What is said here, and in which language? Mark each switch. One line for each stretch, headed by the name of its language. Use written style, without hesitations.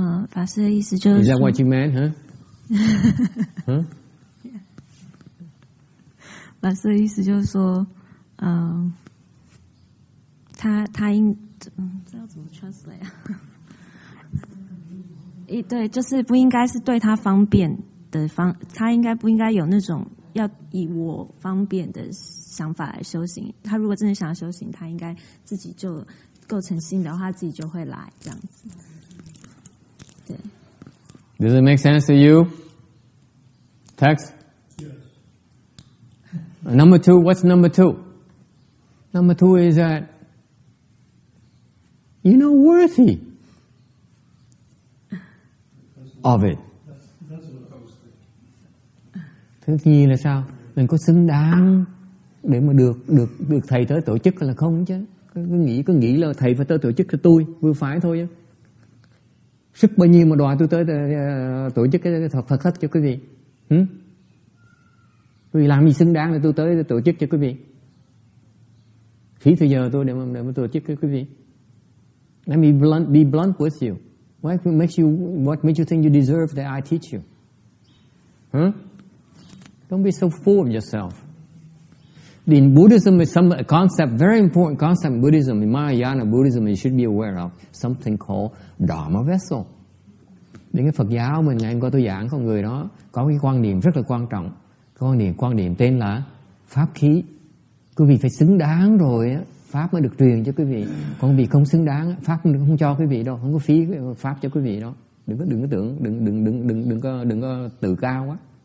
English: Pháp sư ý思就是 Is that what you meant, huh? Huh?
Chinese: 法师意思就是说，他应这要怎么 translate 啊？对，就是不应该是对他方便的方，他不应该有那种要以我方便的想法来修行。他如果真的想要修行，他应该自己就构成心的话，他自己就会来这样子。对。
English: Does it make sense to you? Text? Yes. Number two, what's number two? Number two is that you're not worthy of it. That's what I was thinking.
Vietnamese: Thứ nhì là sao? Mình có xứng đáng để mà được thầy tới tổ chức hay là không chứ? Cứ nghĩ là thầy phải tới tổ chức cho tôi, vừa phải thôi chứ. Sức bao nhiêu mà đòi tôi tới tổ chức cái Phật thất cho quý vị? Quý vị làm gì xứng đáng để tôi tới tổ chức cho quý vị? Phí thời giờ tôi để mà tổ chức cho quý vị.
English: Let me be blunt with you. What makes you think you deserve that I teach you? Don't be so full of yourself. In Buddhism, is a concept, very important concept in Buddhism, in Mahayana Buddhism, you should be aware of something called Dharma Vessel.
Vietnamese: Đến cái Phật giáo mình ngày hôm qua tôi giảng con người đó có cái quan niệm rất là quan trọng. Quan niệm tên là pháp khí. Quý vị phải xứng đáng rồi pháp mới được truyền cho quý vị. Còn quý vị không xứng đáng, pháp không cho quý vị đâu, không có phí pháp cho quý vị đâu. Đừng có tưởng, đừng có tự cao quá.